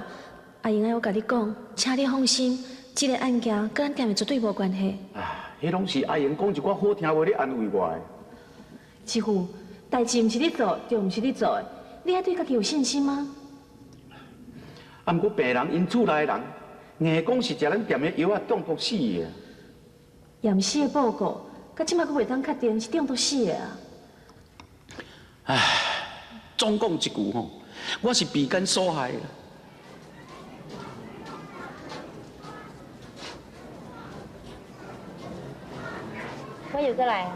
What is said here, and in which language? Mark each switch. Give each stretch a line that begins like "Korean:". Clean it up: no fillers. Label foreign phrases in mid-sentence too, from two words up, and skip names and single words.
Min Nan Chinese: 阿英爱我甲你讲，请你放心，这个案件跟咱店的绝对无关系。迄拢是阿英讲一寡好听话咧安慰我的。师傅，代志唔是你做，就唔是你做的，你还对家己有信心吗？啊，毋过病人因厝内的人，硬讲是食咱店的药啊中毒死的。验尸的报告，到即摆阁袂当确定是中毒死的啊。唉，总讲一句吼，我是被奸所害的。我又过来啊！